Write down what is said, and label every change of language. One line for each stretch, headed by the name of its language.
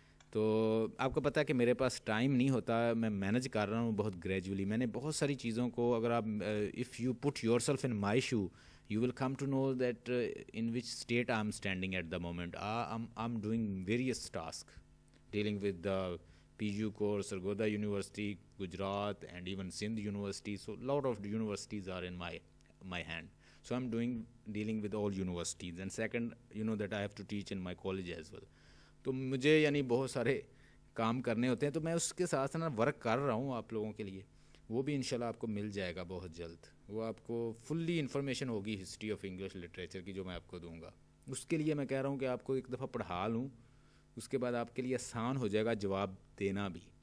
Urdu: تو آپ کو پتہ ہے کہ میرے پاس ٹائم نہیں ہوتا, میں مینج کر رہا ہوں بہت گریجولی. میں نے بہت ساری چیزوں کو, اگر آپ
English: If you put yourself in my shoe you will come to know that in which state I am standing at the moment. I'm doing various tasks dealing with the PGU course, Sargodha University, Gujarat, and even Sindh University. So lot of universities are in my hand. So I'm dealing with all universities. And second, you know that I have to teach in my college as well.
Urdu: تو مجھے یعنی بہت سارے کام کرنے ہوتے ہیں, تو میں اس کے ساتھ نا ورک کر رہا ہوں آپ لوگوں کے لیے. وہ بھی انشاءاللہ آپ کو مل جائے گا بہت جلد. وہ آپ کو فلی انفارمیشن ہوگی ہسٹری آف انگلش لٹریچر کی جو میں آپ کو دوں گا. اس کے لیے میں کہہ رہا ہوں کہ آپ کو ایک دفعہ پڑھا لوں, اس کے بعد آپ کے لیے آسان ہو جائے گا جواب دینا بھی.